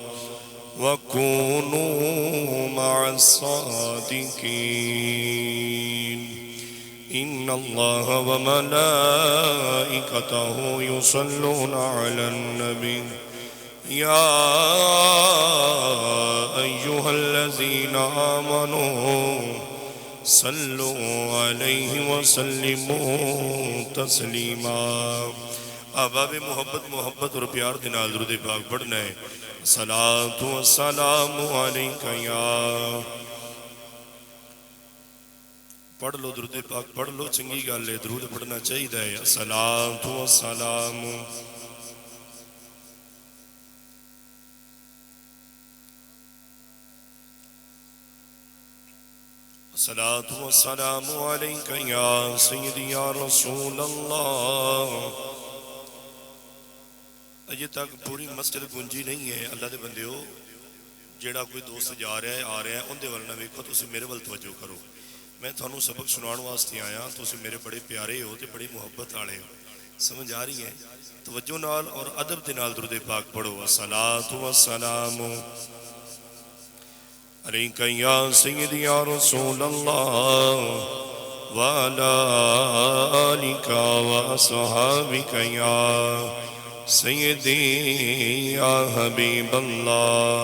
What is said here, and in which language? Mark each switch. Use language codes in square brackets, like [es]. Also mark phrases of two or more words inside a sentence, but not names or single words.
[ar] وَكُونُوا مَعَ الصَّادِقِينَ، إِنَّ اللَّهَ وَمَلَائِكَتَهُ يُصَلُّونَ عَلَى النَّبِيِّ يَا أَيُّهَا الَّذِينَ آمَنُوا صَلُّوا عَلَيْهِ وَسَلِّمُوا تَسْلِيمًا۔ [pa] احباب محبت اور پیار کے نال درود پاک پڑھنا ہے۔ [ar] الصلاۃ والسلام علیک یا، [pa] پڑھ لو درود پاک پڑھ لو، چنگی گل ہے، درود پڑھنا چاہیے۔ [ar] الصلاۃ والسلام الصلاۃ والسلام علیک یا سیدی یا رسول اللہ۔ [pa] اجے تک پوری مسجد گونجی نہیں ہے۔ اللہ دے بندیو، جیڑا کوئی دوست جا رہا ہے آ رہا ہے اندے ول نہ ویکھو، تسی میرے ول توجہ کرو۔ میں تھانوں سبق سناؤن واسطے آیا، تسی میرے بڑے پیارے ہو تے بڑی محبت والے ہو، سمجھ آ رہی ہے؟ توجہ نال اور ادب دے نال درود پاک پڑھو۔ [ar] الصلاۃ والسلام علیک یا سیدی یا رسول اللہ وعلی آلک واصحابک یا سیدی یا حبیب اللہ۔